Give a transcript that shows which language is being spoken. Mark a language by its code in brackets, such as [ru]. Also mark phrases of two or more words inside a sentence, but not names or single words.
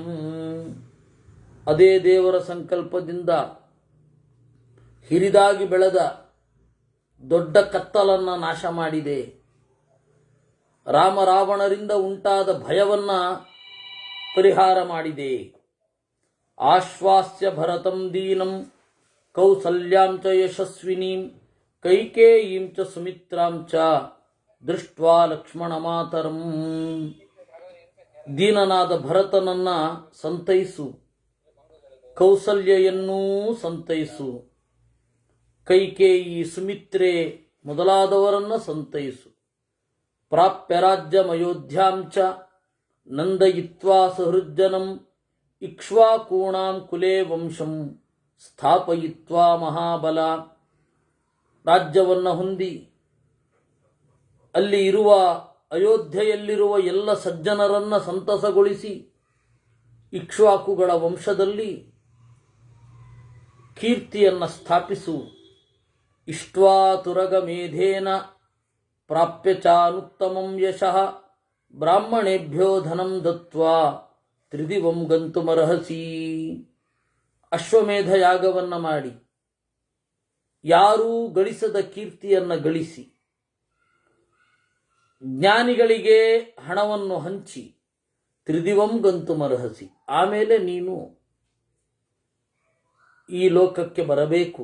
[kn] ಅದೇ ದೇವರ ಸಂಕಲ್ಪದಿಂದ ಹಿರಿದಾಗಿ ಬೆಳೆದ ದೊಡ್ಡ ಕತ್ತಲನ್ನು ನಾಶ ಮಾಡಿದೆ. ರಾಮ ರಾವಣರಿಂದ ಉಂಟಾದ ಭಯವನ್ನ ಪರಿಹಾರ ಮಾಡಿದೆ. [sa] ಆಶ್ವಾಸ್ಯ ಭರತಂ ದೀನಂ ಕೌಸಲ್ಯಾಂ ಚ ಯಶಸ್ವಿನೀಂ ಕೈಕೇಯೀಂ ಚ ಸುಮಿತ್ರಾಂ ಚ ದೃಷ್ಟ್ವಾ ಲಕ್ಷ್ಮಣ ಮಾತರಂ. [kn] ದೀನನಾದ ಭರತನನ್ನ ಸಂತೈಸು, ಕೌಸಲ್ಯೆಯನ್ನೂ ಸಂತೈಸು, ಕೈಕೇಯಿ ಸುಮಿತ್ರೆ ಮೊದಲಾದವರನ್ನ ಸಂತೈಸು. [sa] ಪ್ರಾಪ್ಯ ರಾಜ್ಯಮಯೋಧ್ಯಾಂ ಚ ನಂದಯಿತ್ವಾ ಸಹೃಜ್ಜನಂ ಇಕ್ಷ್ವಾಕೂಣಾಂ ಕುಲೇ ವಂಶಂ ಸ್ಥಾಪಯಿತ್ವಾ ಮಹಾಬಲ. [kn] ರಾಜ್ಯವನ್ನು ಹೊಂದಿ ಅಲ್ಲಿ ಇರುವ ಅಯೋಧ್ಯೆಯಲ್ಲಿರುವ ಎಲ್ಲ ಸಜ್ಜನರನ್ನ ಸಂತಸಗೊಳಿಸಿ ಇಕ್ಷ್ವಾಕುಗಳ ವಂಶದಲ್ಲಿ ಕೀರ್ತಿಯನ್ನು ಸ್ಥಾಪಿಸು. [sa] ಇಷ್ಟ್ವಾ ತುರಗ ಮೇಧೇನ ಪ್ರಾಪ್ಯ ಚಾನುತ್ತಮಂ ಯಶಃ ಬ್ರಾಹ್ಮಣೇಭ್ಯೋ ಧನಂ ದತ್ವಾ ತ್ರಿದಿವಂ ಗಂತುಮರ್ಹಸಿ. [kn] ಅಶ್ವಮೇಧ ಯಾಗವನ್ನ ಮಾಡಿ ಯಾರೂ ಗಳಿಸದ ಕೀರ್ತಿಯನ್ನು ಗಳಿಸಿ, ಜ್ಞಾನಿಗಳಿಗೆ ಹಣವನ್ನು ಹಂಚಿ [sa] ತ್ರಿದಿವಂ ಗಂತುಮರ್ಹಸಿ, [kn] ಆಮೇಲೆ ನೀನು ಈ ಲೋಕಕ್ಕೆ ಬರಬೇಕು.